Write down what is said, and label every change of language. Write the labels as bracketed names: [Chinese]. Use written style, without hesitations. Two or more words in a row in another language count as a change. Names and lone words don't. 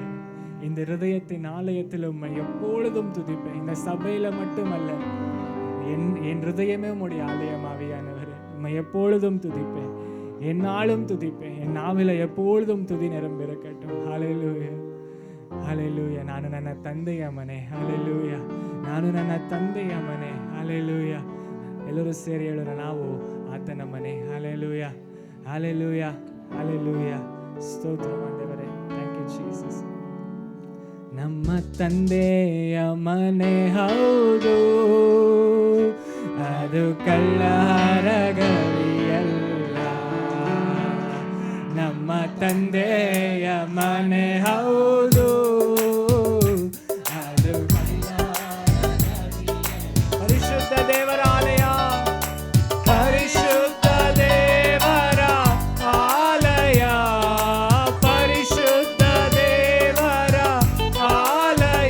[Tamil] இந்த இருதயத்தின் ஆலயத்தில் உம்மை எப்பொழுதும் துதிப்பேன். இந்த சபையில மட்டுமல்ல, என் இருதயமே உம்முடைய ஆலயம் ஆவியானவரே. உம்மை எப்பொழுதும் துதிப்பேன், என்னாலும் துதிப்பேன். என் நாவில எப்பொழுதும் துதி நிரம்பிருக்கட்டும். ஹalleluya, ஹalleluya. [Kannada] ನಾನು ನನ್ನ ತಂದೆಯ ಮನೆ. ಹalleluya, ನಾನು ನನ್ನ ತಂದೆಯ ಮನೆ. ಹalleluya. ಎಲ್ಲರೂ ಸೇರಿ ಹೇಳೋಣ, ನಾವು ಆತನ ಮನೆ. ಹalleluya, ಹalleluya, ಹalleluya. ಸ್ತೋತ್ರ ದೇವರೇ. [English] Thank you Jesus. [Kannada] ನಮ್ಮ ತಂದೆಯ ಮನೆ ಹೌದು, ಅದು ಕಳ್ಳರಗವಿಯಲ್ಲ. ನಮ್ಮ ತಂದೆಯ ಮನೆ ಹೌದು, ಅದು ಪರಿಶುದ್ಧ ದೇವರ ಆಲಯ, ಪರಿಶುದ್ಧ ದೇವರ ಆಲಯ, ಪರಿಶುದ್ಧ ದೇವರ ಆಲಯ.